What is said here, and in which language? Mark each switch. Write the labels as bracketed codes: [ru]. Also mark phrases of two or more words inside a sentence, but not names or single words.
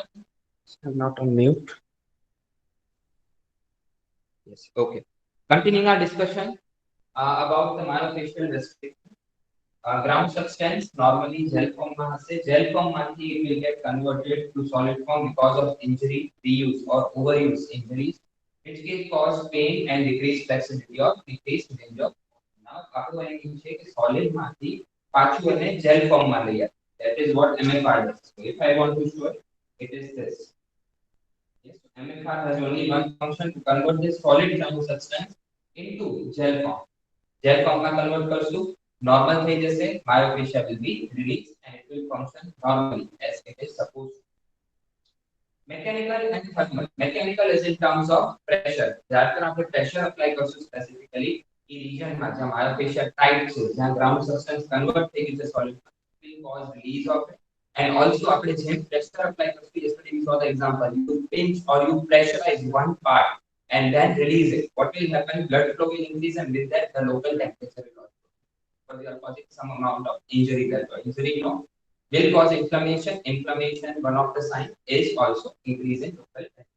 [en] I'm not on mute. Yes. Okay. Continuing our discussion about the myofascial restriction. Ground substance normally gel form [gu] માં હશે. [en] Gel form માંથી it will get converted to solid form because of injury, reuse or overuse injuries, which can cause pain and decrease flexibility or decrease range of. Now, [gu] આપણું એમ છે કે solid માંથી પાછું એને [en] gel form [gu] માં લઈએ. [en] That is what MFR does. So if I want to show it, it is this. Yes, so MFR has only one function to convert this solid ground substance into gel form. Gel form [gu] માં convert કરશું, normal થઈ જશે, [en] myofascia will be released and it will function normally as it is supposed to. Mechanical and thermal. Mechanical is in terms of pressure. [gu] જ્યારે આપણે [en] pressure apply [gu] કરશું specifically એ region માં જ્યાં [en] myofascia tight [gu] છે, જ્યાં [en] ground substance convert [gu] થઈ ગયું છે [en] solid, will cause release of it. And also [gu] આપણે જેમ [en] pressure apply કરશું, yesterday we saw the example, you pinch or you pressurize one part, and then release it, what will happen? Blood flow will increase, and with that, the local temperature will also. So they are causing some amount of injury there. So injury no will cause inflammation. Inflammation, one of the signs is also increase in local temperature.